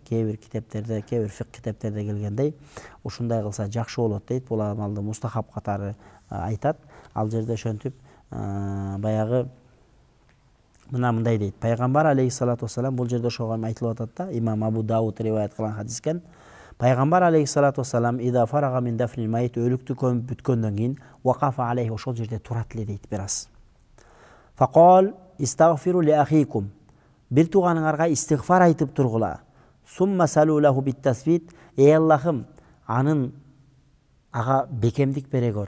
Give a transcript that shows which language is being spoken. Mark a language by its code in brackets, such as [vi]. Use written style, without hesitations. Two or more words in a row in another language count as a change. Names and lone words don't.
[ky] Кээ бир китептерде, кээ бир фикх китептерде келгендей, ушундай кылса жакшы болот дейт. Бул амалды мустахаб катары айтат. Ал жерде ошентип баягы мындай дейт. Пайгамбар [ar] عليه الصلاة والسلام [ky] бул жерде ошого айтылып атат да, имам Абу Дауд риваят кылган хадискен. [ar] Пайгамбар عليه الصلاة والسلام إذا فرغ من دفن الميت, [ky] өлүктү көмүп бүткөндөн кийин [ar] وقف عليه, [ky] ошол жерде турат эле дейт бир аз. [ar] فقال استغفروا لأخيكم, [ky] бир тууганыңарга истигфар айтып тургула. [ar] ثم سلوا له بالتثبيت, [ky] эй Аллахым, анын ага бекемдик бере көр.